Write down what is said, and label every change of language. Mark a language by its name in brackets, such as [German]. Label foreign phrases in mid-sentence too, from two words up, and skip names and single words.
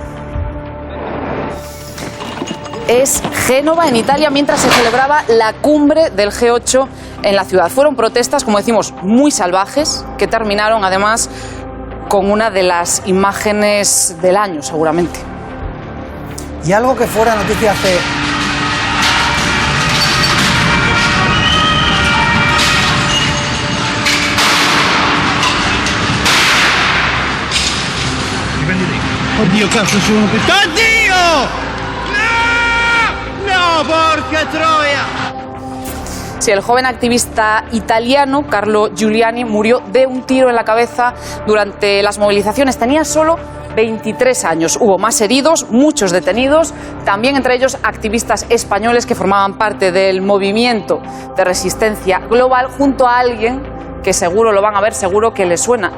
[Spanish] Es Génova, en Italia, mientras se celebraba la cumbre del G8 en la ciudad. Fueron protestas, como decimos, muy salvajes, que terminaron además con una de las imágenes del año, seguramente. Y algo que fuera noticia hace... [Italian] Oddio, cazzo, sono più... Oddio! ¡No! ¡Porca Troya! [Spanish] Sí, el joven activista italiano Carlo Giuliani murió de un tiro en la cabeza durante las movilizaciones. Tenía solo 23 años. Hubo más heridos, muchos detenidos, también entre ellos activistas españoles que formaban parte del movimiento de resistencia global, junto a alguien que seguro lo van a ver, seguro que les suena.